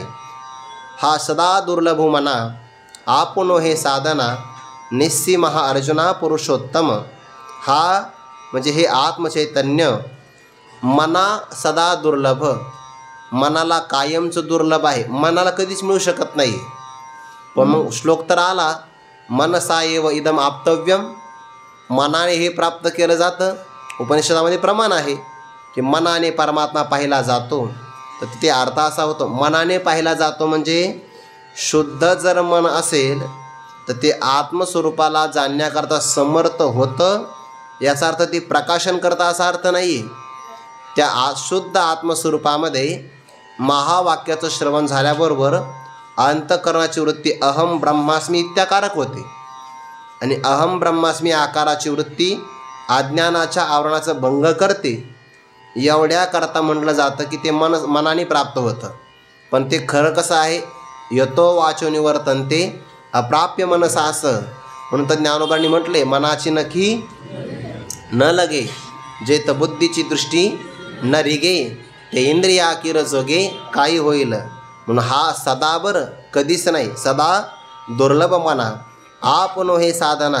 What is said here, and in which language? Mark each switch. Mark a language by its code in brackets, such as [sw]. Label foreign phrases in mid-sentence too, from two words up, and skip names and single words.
[mr] हा सदा दुर्लभ मना आपण हे साधना निस्सीमहा अर्जुना पुरुषोत्तम. हा म्हणजे हे आत्मचैतन्य मना सदा दुर्लभ, मनाला कायमचं दुर्लभ आहे, मनाला कधीच मिळू शकत नाही. पण मग श्लोक तर आला, [sa] मनसा एव इदम आप्तव्यम, [mr] मनाने हे प्राप्त केलं जातं. उपनिषदामध्ये प्रमाण आहे की मनाने परमात्मा पाहिला जातो. तर तिथे अर्थ असा होतो, मनाने पाहिला जातो म्हणजे शुद्ध जर मन असेल तर ते आत्मस्वरूपाला जाणण्याकरता समर्थ होतं. याचा अर्थ ते प्रकाशन करता असा अर्थ नाही. त्या शुद्ध आत्मस्वरूपामध्ये महावाक्याचं श्रवण झाल्याबरोबर अंतःकरणाची वृत्ती [sa] अहम ब्रह्मास्मी [mr] इत्याकारक होते. आणि [sa] अहम ब्रह्मास्मी [mr] आकाराची वृत्ती अज्ञानाच्या आवरणाचा भंग करते. एवढ्याकरता म्हटलं जातं की ते मनाने प्राप्त होतं. पण ते खरं कसं आहे, [sa] यतो वाचो निवर्तन्ते अप्राप्य मनसा असं. [mr] म्हणून तर ज्ञानोबांनी म्हटले, मनाची नखी न लगे जे बुद्धीची दृष्टी न रिगे, ते इंद्रिया किर जोगे काही होईल. म्हणून हा सदा बरं कधीच नाही, सदा दुर्लभ मना आपण हे साधना.